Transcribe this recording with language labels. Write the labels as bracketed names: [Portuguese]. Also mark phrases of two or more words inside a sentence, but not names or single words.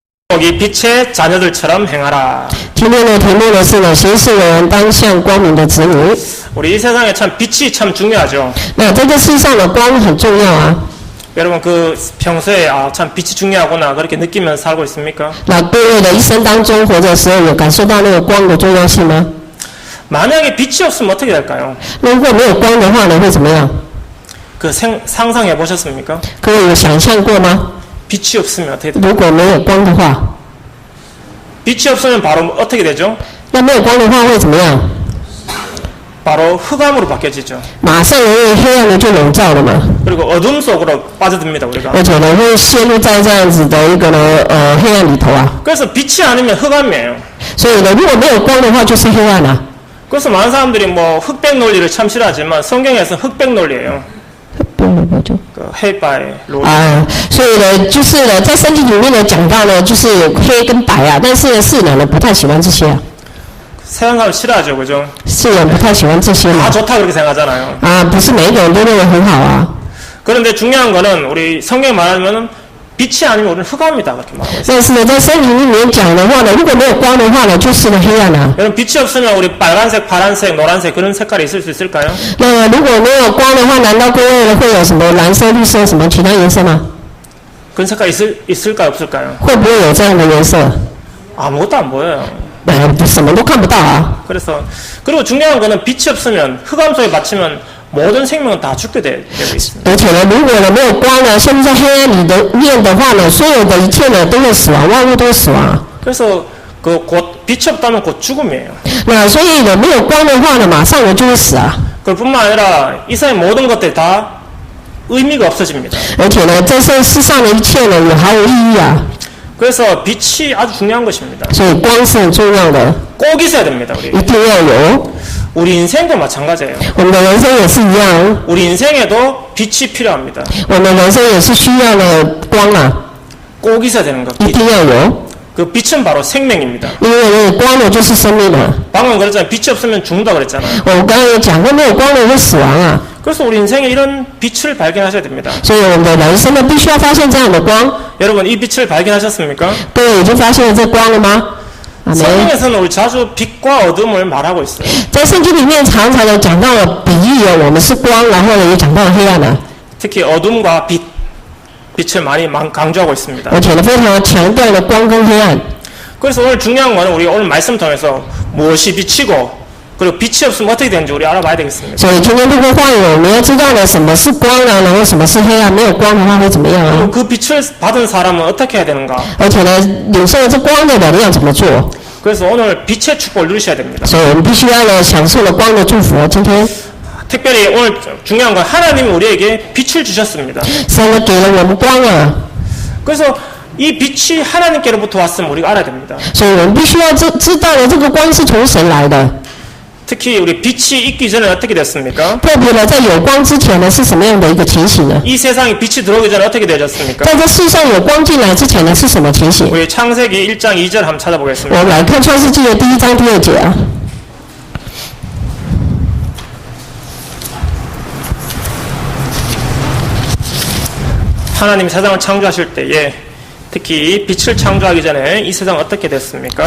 [Korean] 이 빛의 자녀들처럼 행하라. [Chinese] 今天的题目呢是呢，行事为人当像光明的子女。 [Korean] 우리 이 세상에 참 빛이 참 중요하죠. [Chinese] 那在这世上的光很重要啊。 [Korean] 여러분 그 평소에 참 빛이 중요하구나 그렇게 느끼면서 살고 있습니까? [Chinese] 那各位的一生当中活着的时候，有感受到那个光的重要性吗？ [Korean] 만약에 빛이 없으면 어떻게 될까요? [Chinese] 如果没有光的话呢，会怎么样？ [Korean] 그 상상해 보셨습니까? [Chinese] 各位有想象过吗？ [Korean] 빛이 없으면 어떻게 돼요? [Chinese] 如果没有光的话， [Korean] 빛이 없으면 바로 어떻게 되죠? [Chinese] 那没有光的话会怎么样？ [Korean] 바로 흑암으로 바뀌어지죠. [Chinese] 马上因为黑暗呢就笼罩了嘛， [Korean] 그리고 어둠 속으로 빠져듭니다 우리가. [Chinese] 而且呢会陷入在这样子的一个呢黑暗里头啊。 [Korean] 그래서 빛이 아니면 흑암이에요. [Chinese] 所以呢，如果没有光的话，就是黑暗啊。 [Korean] 그래서 많은 사람들이 뭐 흑백 논리를 참 싫어하지만 성경에서 흑백 논리예요. 뭐죠？ 그 黑白 논리. [Chinese] 啊，所以呢，就是呢，在圣经里面呢讲到呢，就是黑跟白啊，但是呢，世人呢不太喜欢这些啊， [Korean] 세상 사람 싫어하죠, 그죠? [Chinese] 世人不太喜欢这些嘛 [Korean] 다 。 좋다 그렇게 생각하잖아요. [Chinese] 啊，不是每一个人都认为很好啊。 [Korean] 그런데 중요한 거는 우리 성경 말하면은 빛이 아니면 우리는 흑암이다 그렇게 말하고 있어요. [Chinese] 但是呢，在圣经里面讲的话呢，如果没有光的话呢，就是呢黑暗啊。 [Korean] 여러분 빛이 없으면 우리 빨간색, 파란색, 노란색 그런 색깔이 있을 수 있을까요? [Chinese] 那如果没有光的话，难道各位呢会有什么蓝色、绿色什么其他颜色吗？ [Korean] 그런 색깔 있을까요, 없을까요? [Chinese] 会不会有这样的颜色？ [Korean] 아무것도 안 보여요. [Chinese] 什么都看不到啊。 [Korean] 그리고 중요한 거는 빛이 없으면 흑암 속에 갇히면 모든 생명은 다 죽게 되고 있습니다. [Chinese] 而且呢，如果呢没有光呢，陷入在黑暗里的面的话呢，所有的一切呢都会死亡，万物都会死亡啊。 [Korean] 그래서 그 곧 빛이 없다면 곧 죽음이에요. [Chinese] 那所以呢，没有光的话呢，马上呢就会死啊。 [Korean] 그뿐만 아니라 이 세상의 모든 것들이 다 의미가 없어집니다. [Chinese] 而且呢，在这世上的一切呢也毫无意义啊。 [Korean] 그래서 빛이 아주 중요한 것입니다. [Chinese] 所以光是很重要的， [Korean] 꼭 있어야 됩니다. 우리. [Chinese] 一定要有。 [Korean] 우리 인생도 마찬가지예요. [Chinese] 我们的人生也是一样， [Korean] 우리 인생에도 빛이 필요합니다. [Chinese] 我们人生也是需要呢光啊， [Korean] 꼭 있어야 되는 것. [Chinese] 一定要有。 [Korean] 그 빛은 바로 생명입니다. [Chinese] 因为呢，光呢就是生命嘛。 [Korean] 방금 그랬잖아요. 빛이 없으면 죽는다 그랬잖아요. [Chinese] 我刚刚有讲过，没有光呢会死亡啊。 [Korean] 그래서 우리 인생에 이런 빛을 발견하셔야 됩니다. [Chinese] 所以我们的人生呢，必须要发现这样的光。 [Korean] 여러분 이 빛을 발견하셨습니까? [Chinese] 各位已经发现了这光了吗？阿门。 [Korean] 성경에서는 우리 자주 빛과 어둠을 말하고 있어요. [Chinese] 在圣经里面常常的讲到了比喻了，我们是光，然后呢也讲到了黑暗啊， [Korean] 특히 어둠과 빛을 많이 강조하고 있습니다. [Chinese] 而且呢非常强调了光跟黑暗。 [Korean] 그래서 오늘 중요한 거는 우리 오늘 말씀 통해서 무엇이 빛이고 그리고 빛이 없으면 어떻게 되는지 우리 알아봐야 되겠습니다. [Chinese] 所以今天这个话语，我们要知道了什么是光啊，然后什么是黑暗。没有光的话会怎么样啊？ [Korean] 그 빛을 받은 사람은 어떻게 해야 되는가? [Chinese] 而且呢，领受了这光的人要怎么做？ [Korean] 그래서 오늘 빛의 축복을 누리셔야 됩니다. [Chinese] 所以我们必须要呢享受了光的祝福。今天 [Korean] 특별히 오늘 중요한 건 하나님이 우리에게 빛을 주셨습니다. [Chinese] 神呢给了我们光啊， [Korean] 그래서 이 빛이 하나님께로부터 왔으면 우리가 알아야 됩니다. [Chinese] 所以我们必须要知道了这个光是从神来的。 [Korean] 특히 우리 빛이 있기 전에 어떻게 됐습니까? [Chinese] 特别呢，在有光之前呢，是什么样的一个情形呢？ [Korean] 이 세상에 빛이 들어오기 전에 어떻게 되어졌습니까? [Chinese] 在这世上有光进来之前呢，是什么情形？ [Korean] 우리 창세기 1장 2절 한번 [Chinese] 我 [Korean] 찾아보겠습니다. [Chinese] 们来看创世纪的第1章第2节啊。 [Korean] 하나님 세상을 창조하실 때에 특히 빛을 창조하기 전에 이 세상 어떻게 됐습니까?